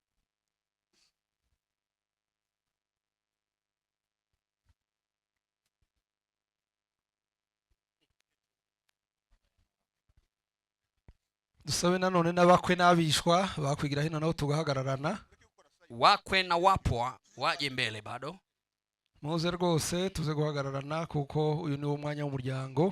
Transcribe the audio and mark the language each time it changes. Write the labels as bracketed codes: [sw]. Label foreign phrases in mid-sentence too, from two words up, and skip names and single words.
[rw] dusabe nanone n'abakwe n'abishwa bakwigira hino nabo tugahagararana. [sw] wakwe na wapwa waje mbele bado [rw] muze rwose tuze guhagararana kuko uyu ni wo mwanya w'umuryango